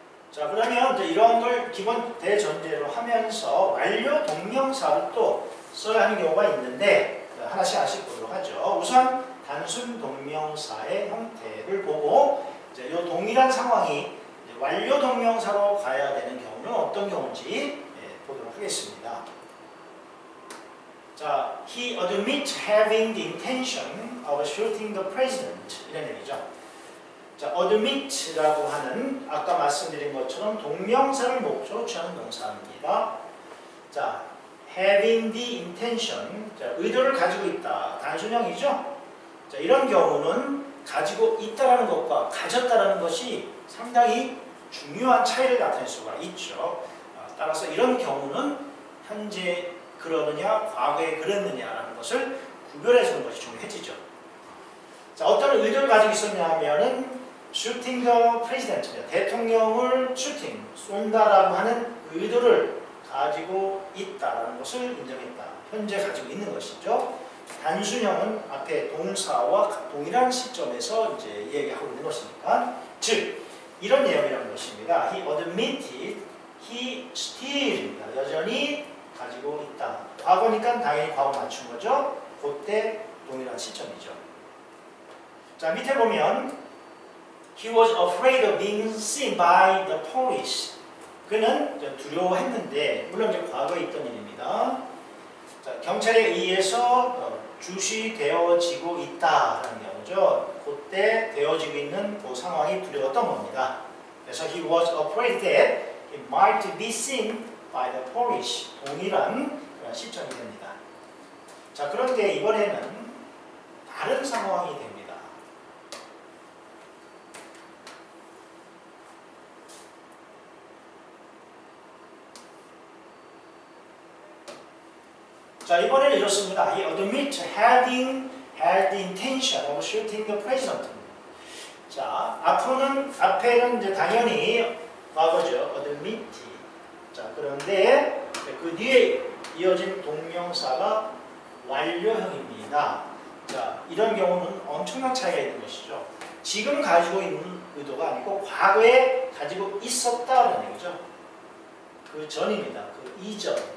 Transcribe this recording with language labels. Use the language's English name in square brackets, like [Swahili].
[Korean] 자, 그러면 이제 이런 걸 기본 대전제로 하면서 완료 동명사를 또 써야 하는 경우가 있는데 하나씩 보도록 하죠. 우선 단순 동명사의 형태를 보고 이제 이 동일한 상황이 완료 동명사로 가야 되는 경우는 어떤 경우인지 보도록 하겠습니다. 자, [English] he admits having the intention of shooting the president [Korean] 이런 얘기죠. 자, admit라고 하는 아까 말씀드린 것처럼 동명사를 목적으로 취하는 동사입니다. 자, [English] having the intention, [Korean] 자, 의도를 가지고 있다. 단순형이죠. 자, 이런 경우는 가지고 있다라는 것과 가졌다라는 것이 상당히 중요한 차이를 나타낼 수가 있죠. 따라서 이런 경우는 현재 그러느냐, 과거에 그랬느냐라는 것을 구별해 주는 것이 중요해지죠. 자, 어떤 의도를 가지고 있었냐면은 [English] shooting the president, [Korean] 대통령을 슈팅, 쏜다라고 하는 의도를 가지고 있다라는 것을 인정했다. 현재 가지고 있는 것이죠. 단순형은 앞에 동사와 동일한 시점에서 이제 얘기하고 있는 것이니까, 즉 이런 내용이라는 것입니다. [English] He admitted he still [Korean] 입니다. 여전히 가지고 있다. 과거니까 당연히 과거 맞춘 거죠. 그때 동일한 시점이죠. 자, 밑에 보면 [English] He was afraid of being seen by the police. [Korean] 그는 두려워했는데, 물론 이제 과거에 있던 일입니다. 자, 경찰에 의해서 주시되어지고 있다라는 경우죠. 그때 되어지고 있는 그 상황이 두려웠던 겁니다. 그래서 [English] he was afraid that he might be seen by the police. [Korean] 동일한 그런 시점이 됩니다. 자, 그런데 이번에는 다른 상황이 됩니다. 자, 이번에는 이렇습니다. [English] He admits having had the intention of shooting the president. [Korean] 자, 앞에는 이제 당연히 과거죠. [English] admit. [Korean] 자, 그런데 그 뒤에 이어진 동명사가 완료형입니다. 자, 이런 경우는 엄청난 차이가 있는 것이죠. 지금 가지고 있는 의도가 아니고 과거에 가지고 있었다는 얘기죠. 그 전입니다. 그 이전.